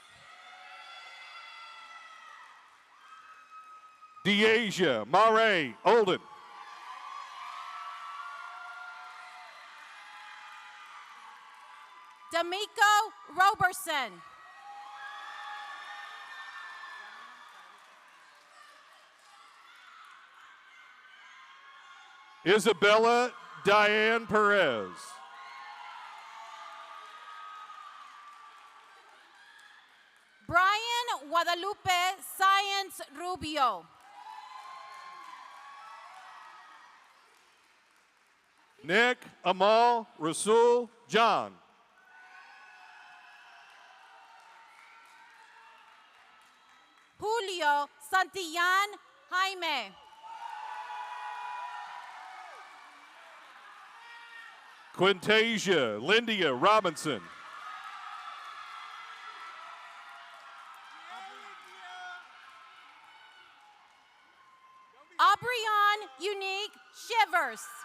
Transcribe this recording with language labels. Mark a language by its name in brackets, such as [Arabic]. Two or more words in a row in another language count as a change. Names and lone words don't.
[English] Deasia Mare Olden. D'Amico Roberson. Isabella Diane Perez. Brian Guadalupe Science Rubio. Nick Amal Rasul John. Julio Santillan Jaime. Quintasia Lindia Robinson. Aubryon Unique Shivers.